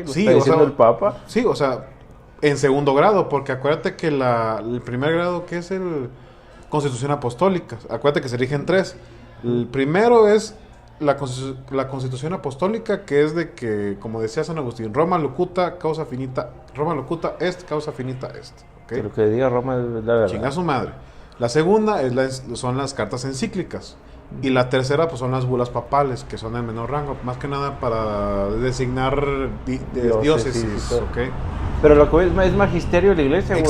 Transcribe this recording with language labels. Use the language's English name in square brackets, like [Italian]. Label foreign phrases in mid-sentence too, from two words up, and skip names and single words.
[Spanish] Lo Sí, está o diciendo sea, el Papa. Sí, o sea, en segundo grado, porque acuérdate que el primer grado, que es el Constitución Apostólica, acuérdate que se rigen 3. El primero es la Constitución Apostólica, que es de que, como decía San Agustín, [Latin] Roma locuta, causa finita, Roma locuta est, causa finita est. [Spanish] ¿Ok? Que lo que diga Roma es la verdad. Chinga su madre. La segunda son las cartas encíclicas. Y la tercera, pues son las bulas papales, que son el menor rango, más que nada para designar diócesis, y todo. ¿ok? Pero lo que es magisterio de la iglesia, güey.